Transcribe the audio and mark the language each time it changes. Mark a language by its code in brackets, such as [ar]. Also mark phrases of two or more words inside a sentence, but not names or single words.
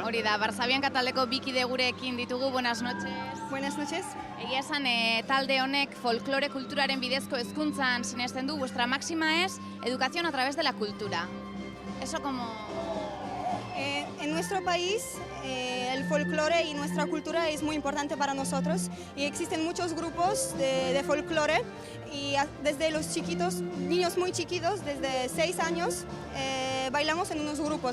[eu] Hori da, Varsavianka taldeko bikide gurekin ditugu, [es] buenas noches. Buenas noches. [eu] Egia esan, talde honek folklore kulturaren bidezko hezkuntzan sinesten du, [es] vuestra máxima es educación a través de la cultura. Eso como... En nuestro país el folclore y nuestra cultura es muy importante para nosotros y existen muchos grupos de folclore y desde los chiquitos, niños muy chiquitos, desde 6 años, bailamos en unos grupos.